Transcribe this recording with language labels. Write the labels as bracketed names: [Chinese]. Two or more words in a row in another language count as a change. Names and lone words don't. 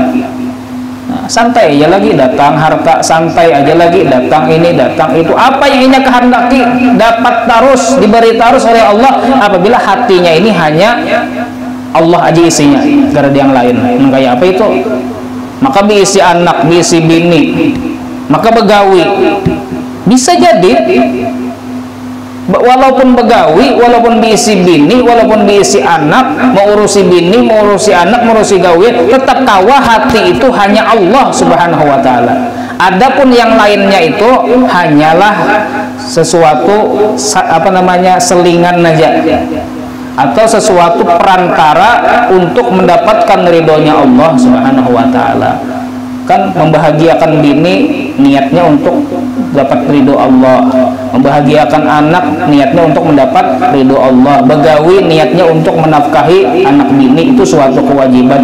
[Indonesian] Santai aja lagi datang harta, santai aja lagi datang ini datang itu, apa yang ia kehendaki dapat terus, diberi terus oleh Allah apabila hatinya ini hanya Allah aja isinya, gak ada yang lain. Kayak apa itu? [Banjar] Maka diisi anak, diisi bini, maka begawi bisa jadi walaupun begawi, walaupun diisi bini, walaupun diisi anak, mau urusi bini, mau urusi anak, mau urusi gawi, tetap kawa hati itu hanya Allah [Arabic] Subhanahu wa ta'ala. [Indonesian] Adapun yang lainnya itu hanyalah sesuatu selingan aja, atau sesuatu perantara untuk mendapatkan ridhonya Allah [Arabic] Subhanahu wa ta'ala. [Indonesian] Kan membahagiakan bini niatnya untuk dapat ridho Allah, membahagiakan anak niatnya untuk mendapat ridho Allah, begawi niatnya untuk menafkahi anak bini, itu suatu kewajiban.